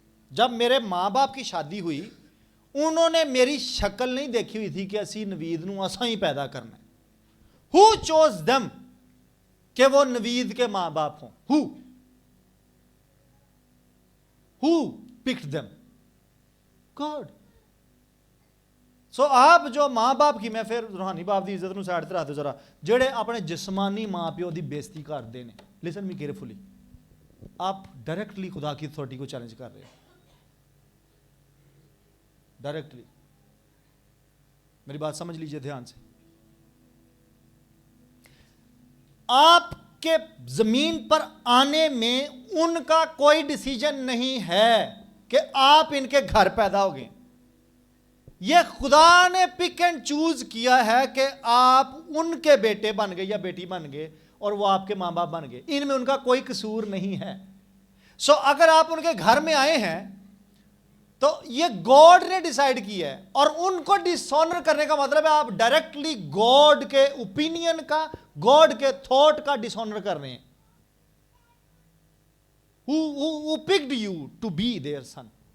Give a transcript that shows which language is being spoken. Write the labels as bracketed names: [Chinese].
[Urdu] جب میرے ماں باپ کی شادی ہوئی, انہوں نے میری شکل نہیں دیکھی ہوئی تھی کہ [Punjabi] اسی نوید نو اساں ہی [Urdu] پیدا کرنا ہے. [English] Who chose them [Urdu] کہ وہ نوید کے ماں باپ ہوں؟ [English] Who picked them? God. [Urdu] سو آپ جو ماں باپ کی, [Punjabi] میں پھر روحانی باپ دی عزت نو سائڈ تے رکھ دو ذرا, جڑے اپنے جسمانی ماں پیو دی بےزتی [Urdu] کرتے ہیں. [English] listen me carefully, [Urdu] آپ ڈائریکٹلی خدا کی اتھارٹی کو چیلنج کر رہے ہیں. ڈائریکٹلی میری بات سمجھ لیجئے دھیان سے. آپ کے زمین پر آنے میں ان کا کوئی ڈیسیجن نہیں ہے کہ آپ ان کے گھر پیدا ہو گئے. یہ خدا نے پک اینڈ چوز کیا ہے کہ آپ ان کے بیٹے بن گئے یا بیٹی بن گئے اور وہ آپ کے ماں باپ بن گئے, ان میں ان کا کوئی قصور نہیں ہے. سو اگر آپ ان کے گھر میں آئے ہیں تو یہ گاڈ نے ڈیسائیڈ کیا ہے, اور ان کو ڈس آنر کرنے کا مطلب ہے آپ ڈائریکٹلی گاڈ کے اوپینین کا, گاڈ کے تھاٹ کا ڈس آنر کر رہے ہیں. [English] who picked you to be their son.